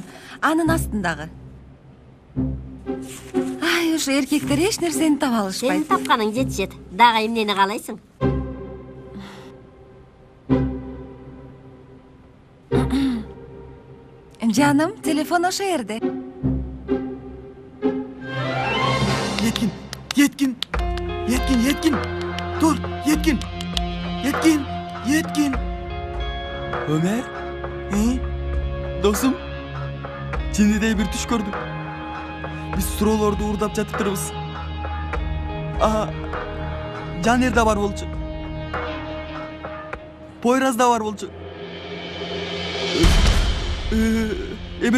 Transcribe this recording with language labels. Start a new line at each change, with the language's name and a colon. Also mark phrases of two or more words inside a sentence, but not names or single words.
Kyrgyz: Анын астындагы. Ай, ушу эркектер эч нерсени таба алышпайт. Сенин тапканың жетишет. Дагы эмнени каалайсың? Жаным, телефон ошо жерде. Yetkин.
Turkish: Dur, Yetkin. Ömer?
Kyrgyz: Досум, тинидей бир түш көрдүм. Биз суроолорду уурдап жатып турбуз. Жанер да бар болчу. Пойраз да бар болчу. Эмес беле?